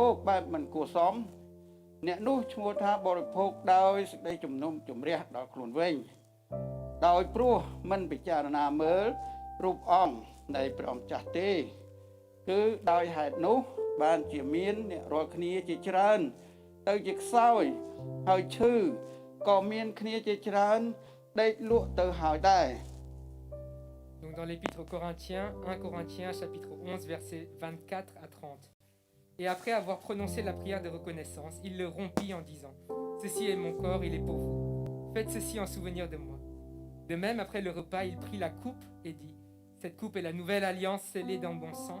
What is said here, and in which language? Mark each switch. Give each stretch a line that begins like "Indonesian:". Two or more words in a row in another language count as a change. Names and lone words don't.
Khmer: គបែបមិនគួរសមអ្នកនោះឈ្មោះថាបរិភោគដោយសេចក្តីជំនុំជម្រះដល់ខ្លួនវិញដោយព្រោះមិនពិចារណាមើលរូបអង្គនៃព្រះអង្គចាស់ទេគឺដោយហេតុនោះបានជាមានអ្នករាល់គ្នាជាច្រើនទៅជាខ្សោយហើយឈឺក៏មានគ្នាជាច្រើនដេកលក់ទៅហើយដែរ
French: Donc dans l'épître aux Corinthiens, 1 Corinthiens chapitre 11 versets 24 à 30. Et après avoir prononcé la prière de reconnaissance, il le rompit en disant: Ceci est mon corps, il est pour vous. Faites ceci en souvenir de moi. De même, après le repas, il prit la coupe et dit: Cette coupe est la nouvelle alliance scellée dans mon sang.